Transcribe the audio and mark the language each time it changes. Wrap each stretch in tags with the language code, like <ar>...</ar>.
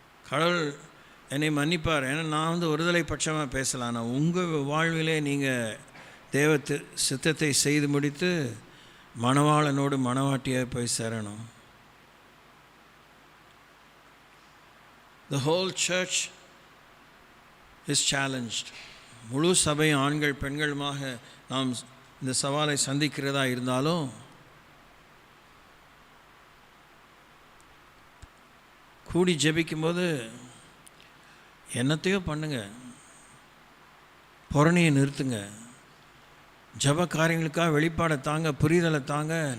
<ta>கடவுள் என்னை மன்னிப்பார். ஏன்னா நான் வந்து ஒருதலை பட்சமாக பேசலாம். ஆனால் உங்கள் வாழ்விலே நீங்கள் சித்தத்தை செய்து முடித்து மணவாளனோடு மணவாட்டியாக போய் சேரணும்.</ta> <en>The whole church is challenged.</en> <ta>முழு சபை ஆண்கள் பெண்களுமாக நாம் இந்த சவாலை சந்திக்கிறதா இருந்தாலும் கூடி ஜெபிக்கும்போது என்னத்தையோ பண்ணுங்க, புறணியை நிறுத்துங்க, ஜப காரியங்களுக்காக வெளிப்பாடை தாங்க, புரிதலை தாங்க.</ta>